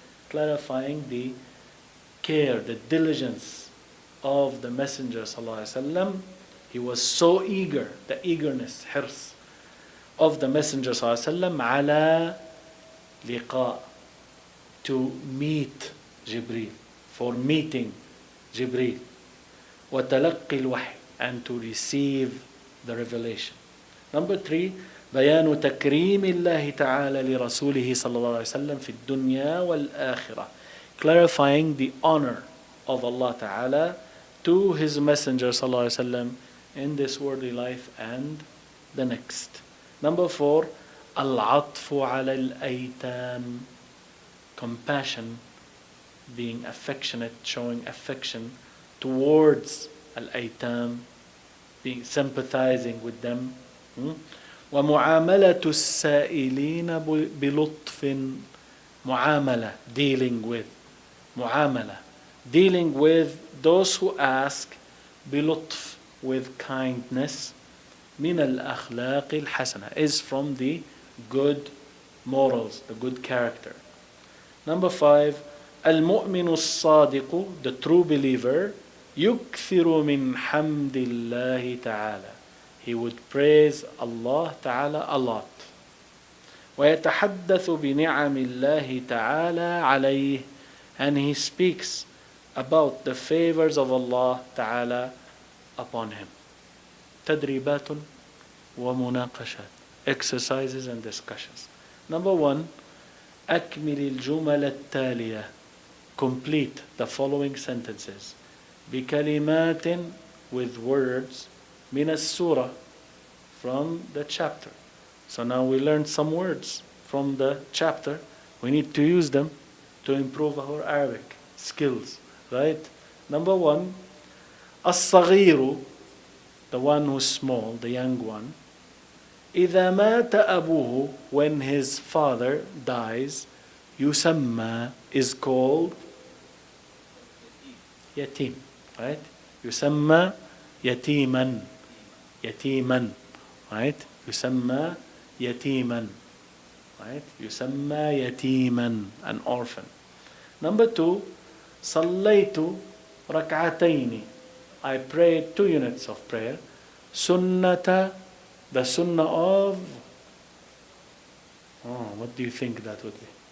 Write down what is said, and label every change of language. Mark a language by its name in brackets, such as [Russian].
[English] Clarifying the care, the diligence of the messenger صلى الله عليه وسلم. He was so eager, the eagerness, حرص, of the messenger صلى الله عليه وسلم [Arabic] على لقاء, [English] to meet Jibreel, for meeting Jibreel. [Arabic] وتلقي الوحي, [English] and to receive the revelation. Number 3, [Arabic] بيان تكريم الله تعالى لرسوله صلى الله عليه وسلم في الدنيا والآخرة. [English] Clarifying the honor of Allah Ta'ala to His Messenger صلى الله عليه وسلم in this worldly life and the next. Number 4, [Arabic] العطف على الأيتام. [English] Compassion, being affectionate, showing affection towards al-aytam, being sympathizing with them. [Arabic] ومعاملة السائلين بلطف. [English] معاملة, dealing with. معاملة, dealing with those who ask بلطف, with kindness. [Arabic] من الأخلاق الحسنة, [English] is from the good morals, the good character. [Arabic] Number 5, المؤمن الصادق, [English] the true believer, [Arabic] يكثر من حمد الله تعالى. [English] He would praise Allah Ta'ala a lot. [Arabic] ويتحدث بنعم الله تعالى عليه, [English] and he speaks about the favors of Allah Ta'ala upon him. [Arabic] تدريبات ومناقشات, [English] exercises and discussions. Number 1, [Arabic] أكمل الجمل التالية. [English] Complete the following sentences. بكلمات, with words, [Arabic] من السورة, [English] from the chapter. So now we learned some words from the chapter. We need to use them to improve our Arabic skills, right? Number 1, الصغير, the one who's small, the young one. [Arabic] إذا مات أبوه, [English] when his father dies, يسمى, is called يتيم, right? [Arabic] يسمى يتيما, يتيما, right? يسمى يتيما, right? يسمى يتيما, [English] an orphan. Number 2, [Arabic] صليت ركعتين, [English] I prayed 2 units of prayer. سنة, the sunnah of, what do you think that would be?